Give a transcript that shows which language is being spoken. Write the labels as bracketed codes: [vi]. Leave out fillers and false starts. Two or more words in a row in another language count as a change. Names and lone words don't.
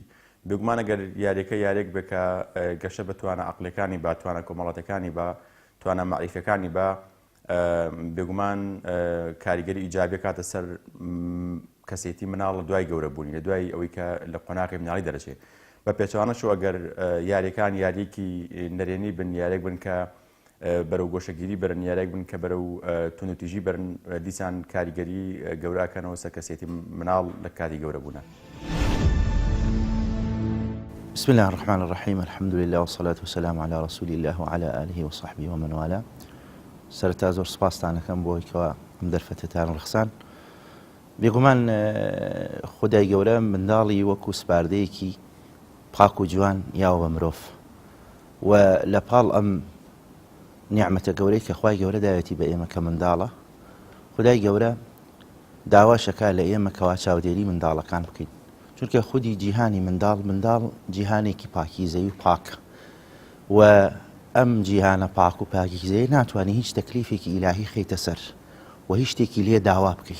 [ckb] بێگومان ئەگەر یاریەکە یارێک بکە گەشە بتوانە عەقلەکانی با توانە کۆمەڵەتەکانی با توانە معریفەکانی با بێگومان کاریگەری ئیجابی کاتە سەر کەسێتی مناڵ لە دوای گەورەبوونی لە دوای ئەوەی کە لە قۆناغی مناڵی دەرەچێت. بە پێچەوانەش ئەگەر یاریەکان یاریەکی نەرێنی بن یارێک بن کە بەرەو گۆشەگیری برن یارێک بن کە بەرەو تونوتیژی برن دیسان کاریگەری گەوراکەنەوە سەر کەسێتی مناڵ لە کاتی گەورەبوونە. [ar] بسم الله الرحمن الرحيم الحمد لله والصلاة والسلام على رسول الله وعلى آله وصحبه ومن والاه. [ckb] سەرەتا زۆر سپاستانەکەم بۆ ئەوەی ئەم دەرفەتتان ڕخسان. بێگومان خودای گەورە منداڵی وەکو سپاردەیەکی پاک و جوان یاوە بە مرۆڤ و لە پاڵ ئەم نیعمەتە گەورەی کە خوای گەورە داوێتی بە ئێمە کە منداڵە، خودای گەورە داواشەکە لە ئێمە کەوا چاودێری منداڵەکان بکەین، چونکە خودی جیهانی منداڵ جیهانێکی پاکیزەی و پاکە و ئەم جیهانە پاک و پاکیزەیە ناتوانێت هیچ تەکلیفێکی ئیلاهی خەیتە سەر و هیچ شتێکی لێ داوا بکەی.